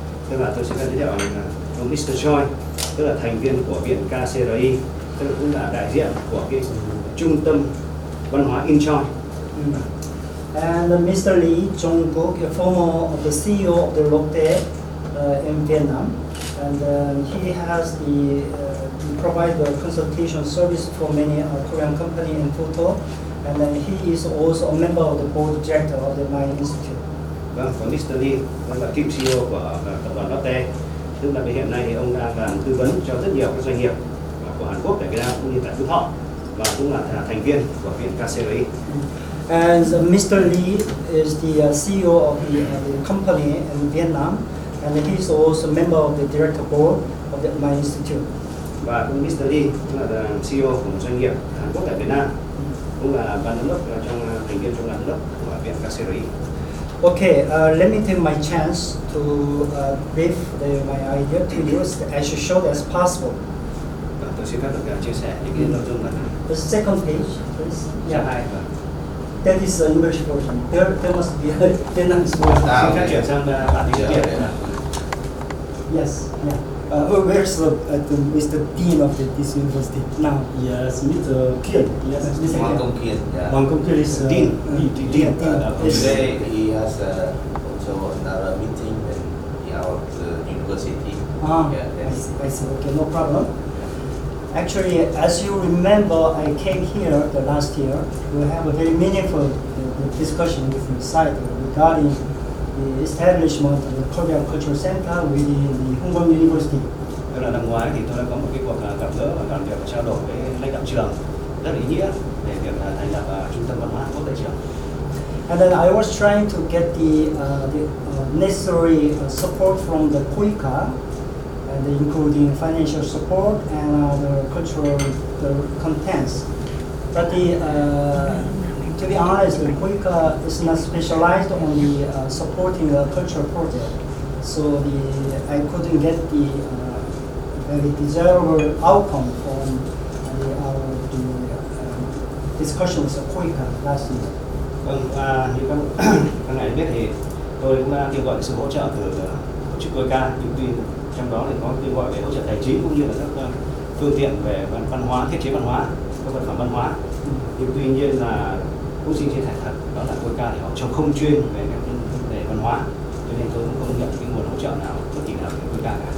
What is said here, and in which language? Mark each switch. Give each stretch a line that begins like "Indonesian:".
Vietnamese: Tức là tôi xin phép giới thiệu là ông Mr. Choi, tức là thành viên của viện KCRI, tức là cũng là đại diện của cái trung tâm văn hóa Incheon.
English: And Mr. Lee Jong-guk, a former of the CEO of the Lotte in Vietnam, and he has he provide the consultation service for many Korean company in Photo, and he is also a member of the board director of my institute.
Vietnamese: Vâng, và Mr. Lee là cựu CEO của tập đoàn Lotte, tức là hiện nay thì ông đang làm tư vấn cho rất nhiều các doanh nghiệp của Hàn Quốc tại Việt Nam cũng như tại Phú Thọ, và cũng là thành viên của viện KCRI.
English: And Mr. Lee is the CEO of the company in Vietnam, and he's also a member of the director board of my institute.
Vietnamese: Và cũng Mr. Lee cũng là CEO của một doanh nghiệp Hàn Quốc tại Việt Nam, cũng là ban giám đốc trong thành viên trong ban giám đốc của viện KCRI.
English: Okay, let me take my chance to brief my idea to you as short as possible.
Vietnamese: Và tôi xin phép được chia sẻ những cái nội dung này.
English: The second page, please.
Vietnamese: Trang 2 và
English: That is the English version. There must be a Vietnamese version.
Vietnamese: xin phép chuyển sang bản tiếng Việt.
English: Yes, yeah. Where's the Mr. Dean of this university now? Yes, Mr. Kian. Yes, Mr.
Vietnamese: Hoàng
English: Kian. Công Kiên. Yeah. One computer is Dean. Dean. Yes. Today he has also another meeting in our university. Yeah, I see. Okay, no problem. Actually, as you remember, I came here the last year to have a very meaningful discussion with the site regarding the establishment of the Korean Cultural Center within the Hùng University.
Vietnamese: Tức là năm ngoái thì tôi đã có một cái cuộc gặp gỡ và làm việc và trao đổi với lãnh đạo trường rất là ý nghĩa về việc thành lập trung tâm văn hóa Quốc tại trường.
English: And then I was trying to get the necessary support from the KUICA, and including financial support and the cultural contents. But to be honest, the KUICA is not specialized on the supporting a cultural project. So I couldn't get the very desirable outcome from the discussion with the KUICA last year.
Vietnamese: Vâng, như các ngài biết thì tôi cũng đã kêu gọi sự hỗ trợ từ tổ chức Quay, nhưng tuy trong đó thì có kêu gọi về hỗ trợ tài chính cũng như là các phương tiện về văn hóa, thiết chế văn hóa, các vật phẩm văn hóa. Nhưng tuy nhiên là cũng xin chia sẻ thật, đó là Quay thì họ trông không chuyên về các vấn đề văn hóa, cho nên tôi cũng không nhận cái nguồn hỗ trợ nào bất kỳ nào từ Quay cả.